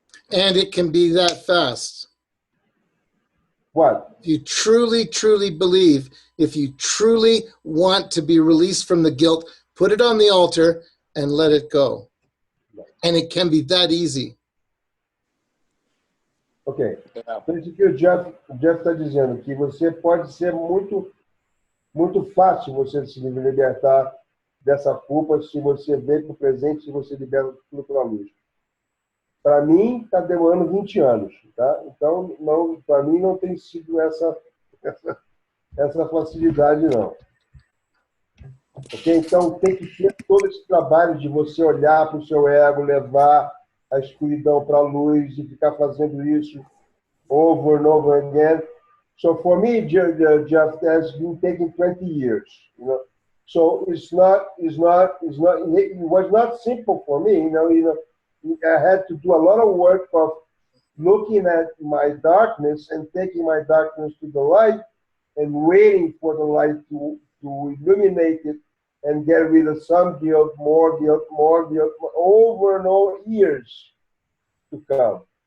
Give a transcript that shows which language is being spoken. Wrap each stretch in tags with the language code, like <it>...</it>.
<en>And it can be that fast. What? If you truly, truly believe, if you truly want to be released from the guilt, put it on the altar and let it go. And it can be that easy. Ok.</en> <pt>Então, isso que o Jeff está dizendo, que você pode ser muito fácil você se libertar dessa culpa se você vem para o presente, se você libera tudo pela luz. Para mim, está demorando 20 anos, tá? Então, para mim, não tem sido essa facilidade, não. Ok? Então, tem que ter todo esse trabalho de você olhar para o seu ego, levar a escuridão para a luz e ficar fazendo isso</pt> <en>over and over again. So, for me, Jeff has been taking 20 years, you know. So, it was not simple for me, you know. I had to do a lot of work of looking at my darkness and taking my darkness to the light and waiting for the light to illuminate it and get rid of some guilt, more guilt, over and over years to come.</en>